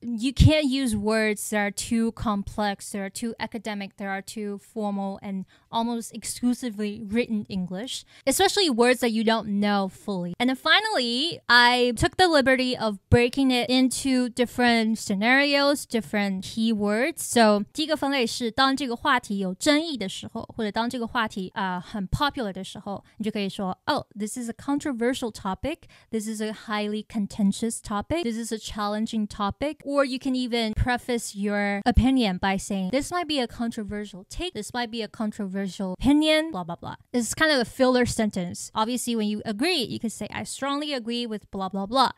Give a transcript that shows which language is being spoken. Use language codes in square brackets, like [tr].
[en] You can't use words that are too complex, that are too academic, that are too formal and almost exclusively written English, especially words that you don't know fully. And then finally, I took the liberty of breaking it into different scenarios, different keywords. [zh] So 第一个分类是当这个话题有争议的时候，或者当这个话题很 popular 的时候，你就可以说 [en] Oh, this is a controversial topic. This is a highly contentious topic. This is a challenging topic. Or you can even preface your opinion by saying, this might be a controversial take. This might be a controversial opinion, blah, blah, blah. It's kind of a filler sentence. Obviously, when you agree, you can say, I strongly agree with blah, blah, blah.